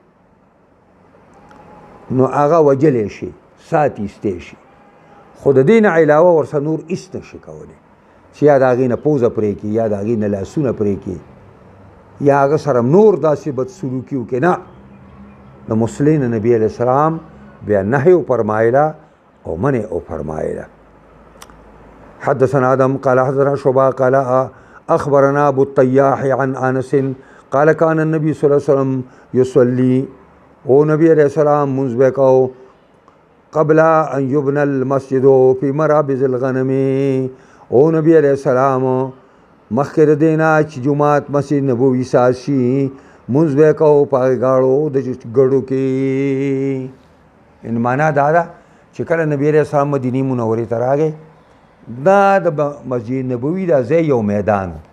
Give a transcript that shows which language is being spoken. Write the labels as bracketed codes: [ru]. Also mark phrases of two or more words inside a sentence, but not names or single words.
[ps] نو هغه وجلی شي سات ایستی شي خو د دې نه علاوه ورسره نور هېڅ نه شي کولی چې یا د هغې نه پوزه پرې کړي یا د هغې نه لاسونه پرې کړي یا هغه سره نور داسې بدسلوکي وکړي نه د مسلې نه نبي [ar] علیه السلام [ps] بیا نهی فرمایله او منع فرمایله [ar] حدثنا آدم قال حدثنا شعبة قال أخبرنا أبو الطياح عن أنس قال كان النبي صلى الله عليه وسلم يصلي [ps] او نبی [ar] علیہ السلام [ps] منځ به کو [ar] قبل ان يبنى المسجد في مرابض الغنم [ps] او نبی [ar] علیہ السلام [ps] مخکې د دې نه چې جومات مسجد نبوي ساز شي منځ به کو په غاړو د ګړو کې ان معنا دا ده چې کله نبی [ar] علیہ السلام [ps] مدینې منورې ته راغی دا د مسجد نبوي دا ځای یو میدان